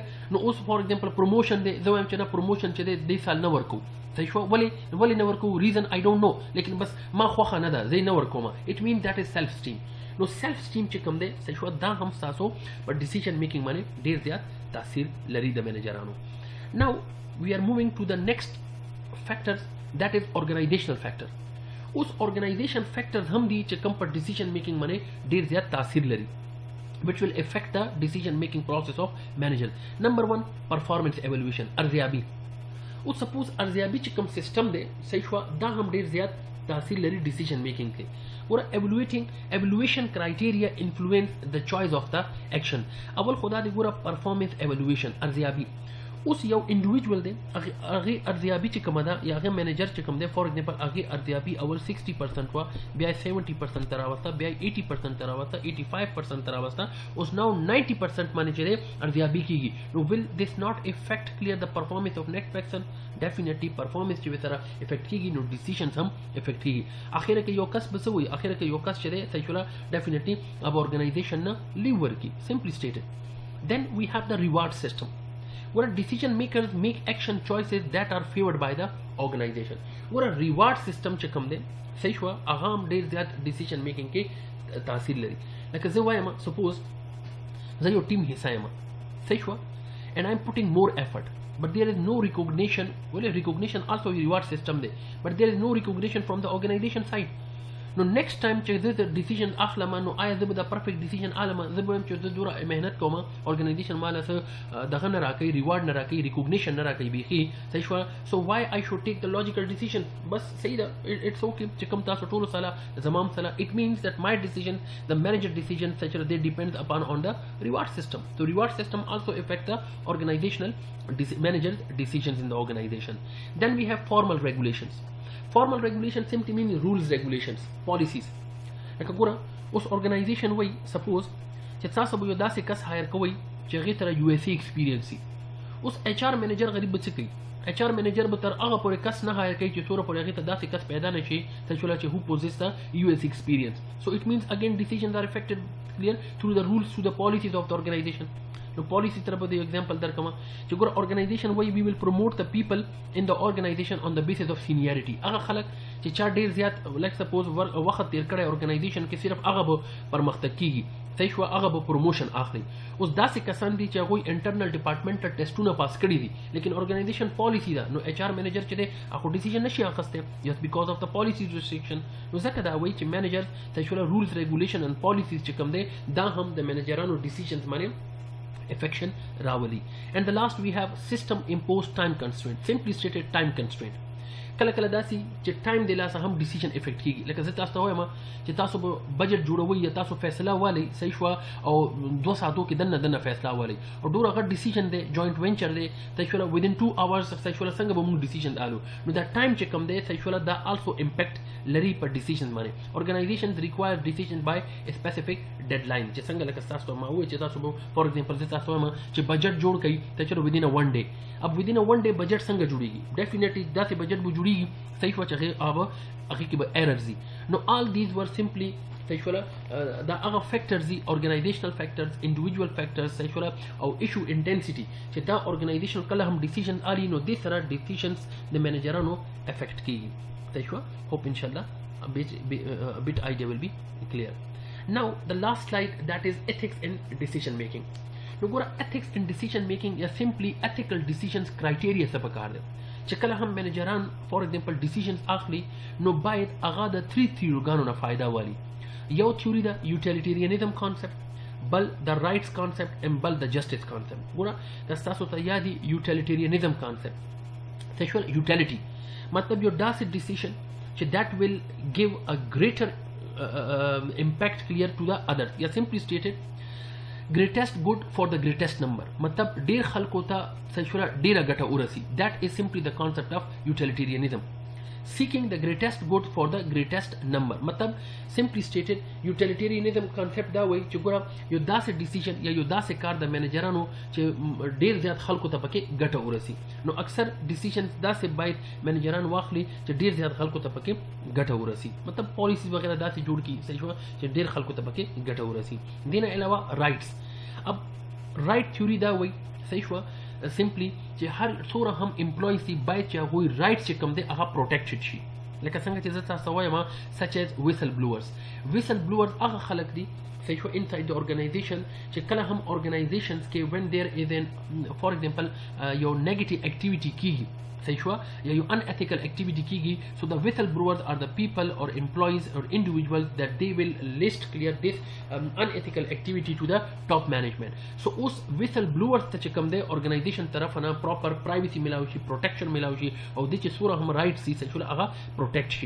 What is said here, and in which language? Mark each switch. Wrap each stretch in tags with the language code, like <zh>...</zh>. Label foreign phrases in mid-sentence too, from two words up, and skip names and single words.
<ps>نو اوس</ps> <en>for example</en> <ps>پروموشن دی زه وایم چې نه پروموشن چې دی دې سال نه ورکو صحیح شو ولې نه ورکو</ps> <en>reason I don't know</en> <ps>لیکن بس ما خوښه نه ده زه یې نه ورکوم</ps> <en>it means that is self esteem.</en> <ps>نو</ps> <en>self esteem</en> <ps>چې کوم دی صحیح شو دا هم تاسو په</ps> <en>decision making</en> <ps>باندې ډیر زیات تاثیر لري د منیجرانو.</ps> <en>Now we are moving to the next factors that is organizational factor.</en> <ps>اوس</ps> <en>organization factors</en> <ps>هم دي چې کوم په</ps> <en>decision making</en> <ps>باندې ډیر زیات تاثیر لري</ps> <en>which will affect the decision making process of manager. Number 1 performance evaluation ارزیابي.</en> <ps>او سپوز ارزیابي چې کوم سیستم دی صحیح شو دا هم ډیر زیات تاثیر لري</ps> <en>decision making</en> <ps>کې.</ps> <en>ګوره evaluation criteria influence the choice of the action.</en> <ps>اول خدا دی ګوره</ps> <en>performance evaluation</en> <ps>ارزیابي. اوس یو انډیویډوال دی هغه ارزیابي چې کومه ده یا هغه منیجر چې کوم دی</ps> <en>for example</en> <ps>هغه ارزیابي اول 60% وا بیا 70% تر راوسته بیا 80% تر راوسته 85% تر راوسته اوس نو 90% باندې چې ارزیابي کیږي.</ps> <en>نو will this not affect clear the performance of next person? definitely performance</en> <ps>چې وسره افیکټ کیږي نو ډیسیژنز هم افیکټ کیږي. اخیره کې یو کس بس وي اخیره کې یو کس چې دی صحیح ولا definitely اب organization نه لیو ورکی</ps> <en>simply stated. Then we have the reward system where decision makers make action choices that are favored by the organization.</en> <ps>where</ps> <en>reward system</en> <ps>چې کوم دی صحیح شو هغه هم ډیر زیات</ps> <en>decision making</en> <ps>کې تاثیر لري. لکه زه وایم suppose زه یو ټیم حصہ یم صحیح شو</ps> <en>and I'm putting more effort but there is no recognition. well recognition also a reward system دی but there is no recognition from the organization side.</en> <ps>نو نیکسٹ ټایم چې زه د ډیسیژن اخلم نو آیا زه به د</ps> <en>perfect decision</en> <ps>اخلم زه به چې زه دوره مهنت کوم ارګنایزیشن مال څه دغه نه راکوي ریوارډ نه راکوي ریکوګنیشن نه راکوي بیخي صحیح شو.</ps> <en>So why I should take the logical decision</en> <ps>بس صحیح ده</ps> <en>it's okay</en> <ps>چې کوم تاسو ټول سره زمام سره</ps> <en>it means that my decision the manager decision such that depends upon on the reward system. So reward system also affect د organizational managers decisions in the organization. Then we have formal regulations. Formal regulations simply mean rules, regulations, policies.</en> <ps>لکه ګوره اوس organization وای سپوز چې تاسو به یو داسې کس هایر کوئ چې هغې ته USA ایکسپیرینس وي. اوس</ps> <en>HR manager</en> <ps>غریب به څه کوي</ps> <en>HR manager</en> <ps>به تر هغه پورې کس نه هایر کوي چې څومره پورې هغې ته داسې کس پیدا نه شي چې</ps> <en>who possess the US experience. So it means again decisions are affected clear through the rules, through the policies of the organization.</en> <ps>نو پالیسی طرف د ایگزامپل درکم چې ګور</ps> <en>organization wise we will promote the people in the organization on the basis of seniority.</en> <ps>هغه خلک چې چا ډیر زیات لکه سپوز وخت تیر کړی ارګنایزیشن کې صرف هغه به پرمختګ کیږي صحیح شو هغه به پروموشن اخلي. اوس داسې کسان دي چې هغوی</ps> <en>internal departmental</en> <ps>ټیسټونه پاس کړي دي لیکن ارګنایزیشن پالیسی ده نو</ps> <en>HR manager</en> <ps>چې دی هغه ډیسیژن نشي اخیستی</ps> <en>just because of the policies restriction.</en> <ps>نو ځکه دا وایي چې منیجر صحیح شو</ps> <en>rules regulation and policies</en> <ps>چې کوم دی دا هم د منیجرانو ډیسیژنز باندې affection راولي.</ps> <en>And the last we have system imposed time constraint. Simply stated time constraint.</en> <ps>کله کله داسي چې ټایم د لاسه هم ډیسیژن افیکټ کیږي. لکه زه تاسو ته وایم چې تاسو به بجټ جوړوي یا تاسو فیصله والی صحیح شو او 2 ساعتو کې دنه فیصله والی او ډوره غټ ډیسیژن دی</ps> <en>joint venture</en> <ps>دی صحیح شو</ps> <en>within 2 hours</en> <ps>صحیح شو څنګه به موږ ډیسیژن آلو. نو دا ټایم چې کم دی صحیح شو دا</ps> <en>also impact</en> <ps>لري په ډیسیژن باندې.</ps> <en>organizations require decision by a specific deadline</en> <ps>چې څنګه لکه تاسو ما وایي چې تاسو به</ps> <en>for example</en> <ps>زه تاسو وایم چې بجټ جوړ کړئ ته چې</ps> <en>within a 1 day.</en> <ps>اب</ps> <en>within a 1 day</en> <ps>بجټ څنګه جوړیږي ډیفینیټلی داسې بجټ به جوړیږي صحیح شو چې هغه کې به ایررز دي. نو</ps> <en>all these were simply</en> <ps>صحیح شو دا هغه فیکټرز دي</ps> <en>organizational factors, individual factors</en> <ps>صحیح شو او</ps> <en>issue intensity</en> <ps>چې دا organization کله هم decision الی نو دې سره decisions د منیجرانو افیکټ کیږي صحیح شو.</ps> <en>hope inshallah a bit idea will be clear. Now the last slide that is ethics in decision making.</en> <ps>نو ګوره</ps> <en>ethics in decision making</en> <ps>یا</ps> <en>simply ethical decisions criteria</en> <ps>څه پکار دي چې کله هم منیجران</ps> <en>for example</en> <ps>ډیسیژنز اخلي نو باید هغه د 3 تھیوریګانو نه فایده والی. یو تھیوري ده یوټیلیټیرینزم کانسپټ بل د</ps> <en>rights concept</en> <ps>ام بل د</ps> <en>justice concept.</en> <ps>ګوره د تاسو ته یادي</ps> <en>utilitarianism concept</en> <ps>صحیح شو یوټیلیټي مطلب یو داسې ډیسیژن چې</ps> <en>that will give a greater impact clear to the others.</en> <ps>یا</ps> <en>simply stated greatest good for the greatest number</en> <ps>مطلب ډیر خلکو ته صحیح شو ډیره ګټه ورسي.</ps> <en>that is simply the concept of utilitarianism. seeking the greatest good for the greatest number</en> <ps>مطلب</ps> <en>simply stated utilitarianism concept</en> <ps>دا وایي چې ګوره یو داسې ډیسیژن یا یو داسې کار د منیجرانو چې ډیر زیات خلکو ته پکې ګټه ورسي. نو اکثر ډیسیژنز داسې باید منیجران واخلي چې ډیر زیات خلکو ته پکې ګټه ورسي مطلب پالیسیز وغیرہ داسې جوړ کړي صحیح شو چې ډیر خلکو ته پکې ګټه ورسي. دې نه علاوه رائټس. اب</ps> <en>right theory</en> <ps>دا وایي صحیح شو سمپلی چې هر څوره هم امپلویز دي باید چې هغوی رائټس چې کوم دی هغه پروټیکټډ شي لکه څنګه چې زه تاسو وایم</ps> <en>such as whistleblowers</en> <ps>هغه خلک دي صحیح شو</ps> <en>inside the organization</en> <ps>چې کله هم organizations کې</ps> <en>when there is an for example یو negative activity</en> <ps>کیږي صحیح شو یا یو</ps> <en>unethical activity کیږي so the whistleblowers are the people or employees or individuals that they will list clear this unethical activity to the top management so</en> <ps>اوس whistleblowers ته چې کوم دی organization طرف نه</ps> <en>proper privacy</en> <ps>ملاوي شي protection ملاوي شي او د چې سوره هم rights سي صحیح شو هغه protect شي.</ps>